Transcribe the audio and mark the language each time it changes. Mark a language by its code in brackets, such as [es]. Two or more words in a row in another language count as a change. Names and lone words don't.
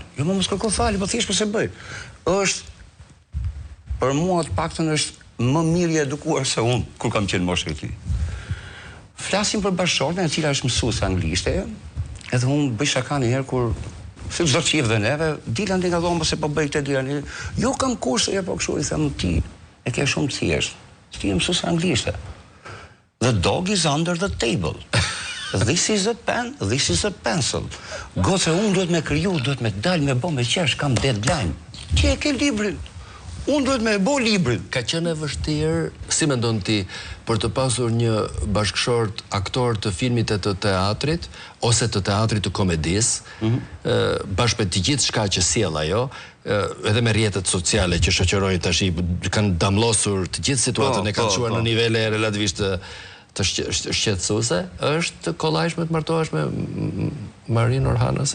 [sq] Jo, mos kërko falje, po thjesht mos e bëj. Është për mua të paktën është më mirë i edukuar se unë kur kam qenë moshë e tij. Flasim për bashkëshorten e cila është mësuese anglishte, edhe unë bëj shaka një herë kur si çdo çift dhe neve, dilan nga dhoma se po bëj këtë dilan. Jo kam kurse, ja po kështu i them ti, e ke shumë thjesht. Ti më mësues anglishte. [en] The dog is under the table. This is a pen, this is a pencil. [sq] Goce, unë duhet me kriju, duhet me dal, me bo me qesh, kam deadline. Ti e ke librin. Unë duhet me bo librin. Ka qenë e vështirë, si mendon ti, për të pasur një bashkëshort aktor të filmit e të teatrit, ose të teatrit të komedis, bashkë me të gjithë shka që sjell ajo, edhe me rrjetet sociale që shoqërojnë tash, kanë damllosur të gjithë situatën, e kanë çuar në nivele relativisht të shqetësuese, është kollajshme të martohesh me Marin Orhanës?